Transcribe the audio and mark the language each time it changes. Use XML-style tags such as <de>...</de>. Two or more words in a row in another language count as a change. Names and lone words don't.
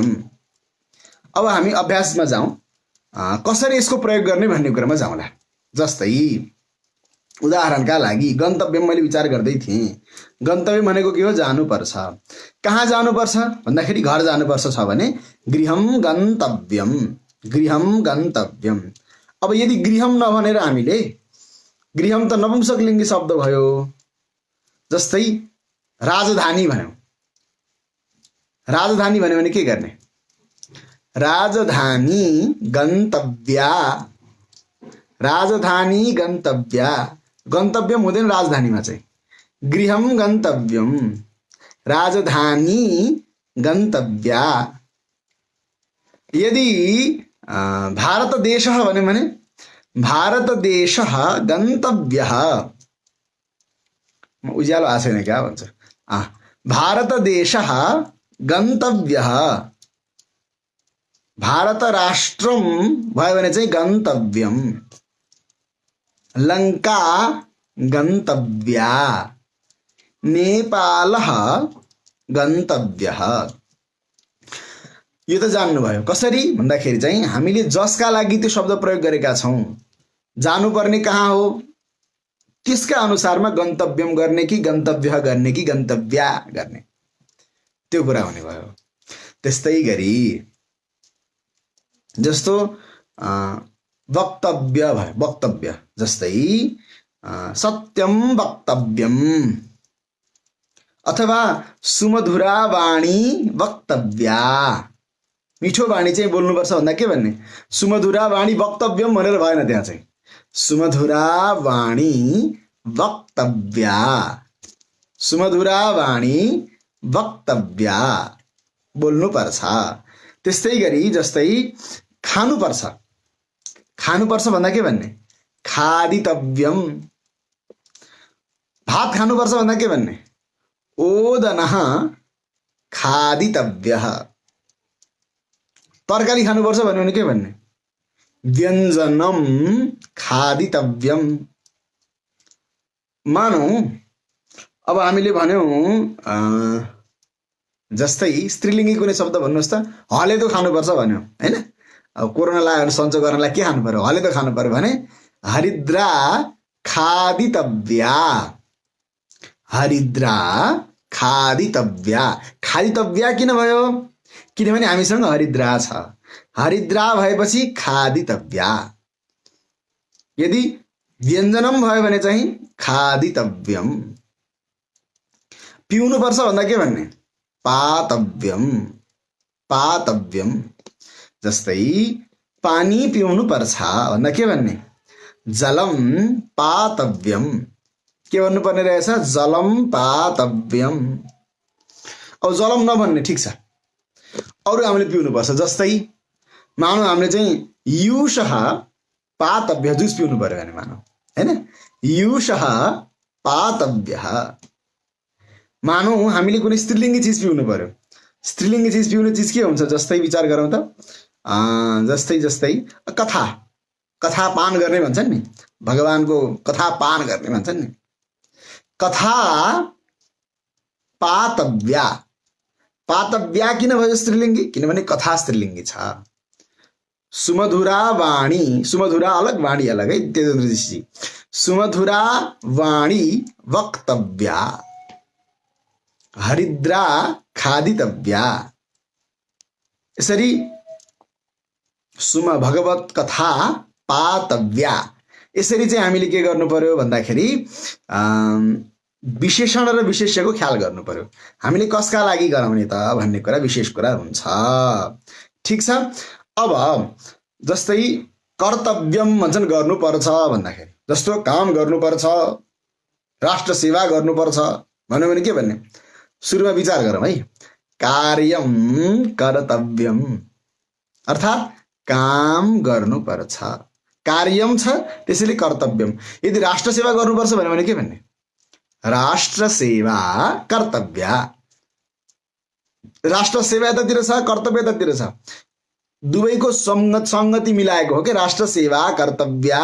<ne>अब हामी अभ्यासमा जाउँ, कसरी यसको प्रयोग गर्ने भन्ने कुरामा जाउँला। जस्तै उदाहरणका लागि गन्तव्य मैले विचार गर्दै थिएँ। गन्तव्य भनेको के हो? जानुपर्छ। कहाँ जानुपर्छ भन्दाखेरि घर जानुपर्छ छ भने</ne> <sa>गृहम गन्तव्यम, गृहम गन्तव्यम।</sa> <ne>अब यदि गृहम नभनेर हामीले, गृहम त नपुंसकलिङ्गी शब्द भयो, जस्तै राजधानी भन्यौँ। राजधानी भन्यो भने के गर्ने?</ne> <sa>राजधानी गन्तव्या, राजधानी गन्तव्या।</sa> <ne>गन्तव्यम हुँदैन राजधानीमा चाहिँ,</ne> <sa>गृहम गन्तव्यम, राजधानी गन्तव्या।</sa> <ne>यदि भारत देशः भन्यो भने</ne> <sa>भारत देशः गन्तव्यः।</sa> <ne>उज्यालो आएको छैन क्या भन्छ,</ne> <sa>भारत देशः गन्तव्यः।</sa> <ne>भारत राष्ट्रम भयो भने चाहिँ गन्तव्यम,</ne> <sa>लङ्का गन्तव्या, नेपालः गन्तव्यः।</sa> <ne>यो त जान्नुभयो। कसरी भन्दाखेरि चाहिँ हामीले जसका लागि त्यो शब्द प्रयोग गरेका छौँ, जानुपर्ने कहाँ हो त्यसका अनुसारमा गन्तव्यम गर्ने कि गन्तव्य गर्ने कि गन्तव्या गर्ने, त्यो कुरा हुने भयो। त्यस्तै गरी जस्तो वक्तव्य भयो, वक्तव्य जस्तै</ne> <sa>सत्यम वक्तव्यम अथवा सुमधुरा वाणी वक्तव्या।</sa> <ne>मिठो वाणी चाहिँ बोल्नुपर्छ भन्दा के भन्ने?</ne> <sa>सुमधुरा वाणी वक्तव्यम</sa> <ne>भनेर भएन, त्यहाँ चाहिँ</ne> <sa>सुमधुरा वाणी वक्तव्या, सुमधुरा वाणी वक्तव्या</sa> <ne>बोल्नुपर्छ। त्यस्तै गरी जस्तै खानुपर्छ, खानुपर्छ भन्दा के भन्ने?</ne> <sa>खादितव्यम।</sa> <ne>भात खानुपर्छ भन्दा के भन्ने?</ne> <sa>ओदनः खादितव्यः।</sa> <ne>तरकारी खानुपर्छ भन्यो भने के भन्ने?</ne> <sa>व्यञ्जनम खादितव्यम।</sa> <ne>मानौँ अब हामीले भन्यौँ जस्तै स्त्रीलिङ्गी कुनै शब्द भन्नुहोस् त, हलेदो खानुपर्छ भन्यो हैन। अब कोरोना लाग्यो भने सन्चो गर्नलाई के खानु पर्यो? हलेदो खानु पर्यो भने</ne> <sa>हरिद्रा खादितव्या, हरिद्रा खादितव्या।</sa> <ne>खादितव्या किन भयो? किनभने हामीसँग हरिद्रा छ, हरिद्रा भएपछि खादितव्या। यदि व्यञ्जनम भयो भने चाहिँ खादितव्यम। पिउनुपर्छ भन्दा के भन्ने?</ne> <sa>पातव्यम, पातव्यम।</sa> <ne>जस्तै पानी पिउनु पर्छ भन्दा के भन्ने?</ne> <sa>जलम पातव्यम।</sa> <ne>के भन्नुपर्ने रहेछ?</ne> <sa>जलम पातव्यम।</sa> <ne>अब जलम नभन्ने ठिक छ, अरू हामीले पिउनुपर्छ। जस्तै मानौँ हामीले चाहिँ युषः पातव्य जुस पिउनु पर्यो भने मानौँ हैन,</ne> <sa>युषः पातव्यः।</sa> <ne>मानौँ हामीले कुनै स्त्रीलिङ्गी चिज पिउनु पर्यो। स्त्रीलिङ्गी चिज पिउने चिज के हुन्छ? जस्तै विचार गरौँ त, जस्तै कथा, कथा पान गर्ने भन्छन् नि, भगवानको कथा पान गर्ने भन्छन् नि।</ne> <sa>कथा पातव्या।</sa> <ne>पातव्या किन भयो स्त्रीलिङ्गी? किनभने कथा स्त्रीलिङ्गी छ। सुमधुरा वाणी, सुमधुरा अलग वाणी अलग है, तेजेन्द्रजी।</ne> <sa>सुमधुरा वाणी वक्तव्या, हरिद्रा खादितव्या।</sa> <ne>यसरी</ne> <sa>भगवत कथा पातव्या।</sa> <ne>यसरी चाहिँ हामीले के गर्नु पर्यो भन्दाखेरि विशेषण र विशेष्यको ख्याल गर्नु पर्यो। हामीले कसका लागि गराउने त भन्ने कुरा विशेष कुरा हुन्छ। ठिक छ। अब जस्तै कर्तव्यम भन्छन्, गर्नुपर्छ भन्दाखेरि जस्तो काम गर्नुपर्छ, राष्ट्र सेवा गर्नुपर्छ भन्यो भने के भन्ने? सुरुमा विचार गरौँ है,</ne> <sa>कार्यम कर्तव्यम अर्थात्</sa> <ne>काम गर्नुपर्छ। कार्यम छ त्यसैले कर्तव्यम। यदि राष्ट्र सेवा गर्नुपर्छ भन्यो भने के भन्ने?</ne> <sa>राष्ट्र सेवा कर्तव्य।</sa> <ne>राष्ट्र सेवा यतातिर छ, कर्तव्य यतातिर छ, दुवैको संगति मिलाएको हो कि</ne> <sa>राष्ट्र सेवा कर्तव्य।</sa>